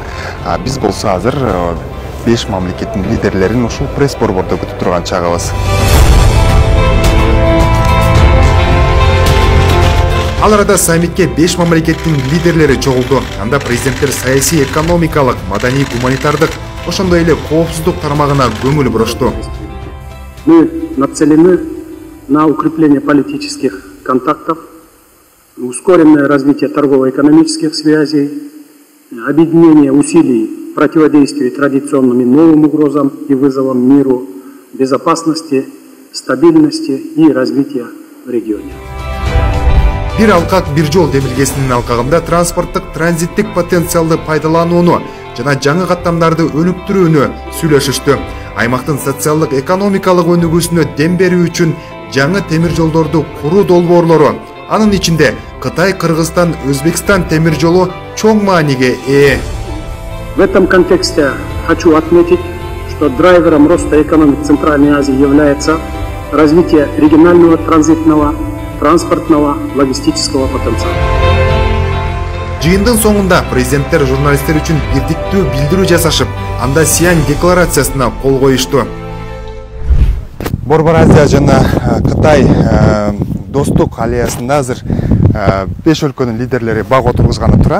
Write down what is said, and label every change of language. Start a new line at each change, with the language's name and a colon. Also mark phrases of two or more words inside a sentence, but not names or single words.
Kyrgyz: Биз болсо азыр 5 мамлекеттин лидерлерин ушул пресс-борбордо күтүп турган чагыбыз. Ал арада саммитке 5 мамлекеттин лидерлери чогулду. Анда президенттер саясий, экономикалык, маданий, гуманитардык, ошондой эле коопсуздук тармагына көңүл бурушту.
Russian: Мы нацелены на укрепление политических контактов, ускоренное развитие торгово-экономических связей, объединение усилий противодействию традиционным и новым угрозам и вызовам миру, безопасности, стабильности и развития в регионе.
Kyrgyz: бир алкак бир жол демилгесинин алкагында транспорттук транзиттик потенциалды пайдаланууну жана жаңы каттамдарды өнүктүрүүнү сүйлөшүштү. Аймактын социалдык экономикалык өнүгүүсүнө дем берүү үчүн жаңы темир жолдорду куруу долбоорлору, анын ичинде Кытай, Кыргызстан, Өзбекстан темир жолу чоң мааниге ээ.
Russian: В этом контексте хочу отметить, что драйвером роста экономики Центральной Азии является развитие регионального транзитного, транспортного, логистического потенциала.
Kyrgyz: Жыйындын соңунда президенттер журналисттер үчүн бирдиктүү билдирүү жасашып, анда Сиань декларациясына кол коюшту. Борбор Азия жана Кытай достук аллеясында азыр 5 өлкөнүн лидерлери бак отургузганы турат.